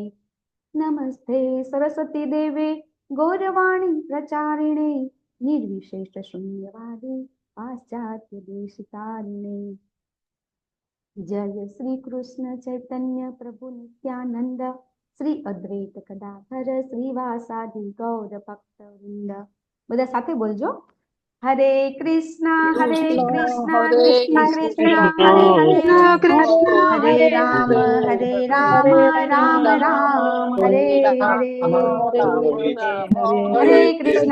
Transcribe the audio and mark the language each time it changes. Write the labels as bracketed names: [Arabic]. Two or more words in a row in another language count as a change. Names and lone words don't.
[Sanskrit] नमस्ते सरस्वती देवे गौरवाणी प्रचारिणे निर्विशेष शून्यवादी पाश्चात्य देशिकारिणे। जय श्री कृष्ण चैतन्य प्रभु नित्यानंद श्री अद्वैत गदाधर श्रीवासादि गौर भक्तवृंद। [Gujarati] બધા સાથે બોલજો, [Sanskrit] હરે કૃષ્ણ હરે કૃષ્ણ હરે કૃષ્ણ કૃષ્ણ કૃષ્ણ, હરે હરે કૃષ્ણ હરે રામ રામ રામ હરે હરે હરે કૃષ્ણ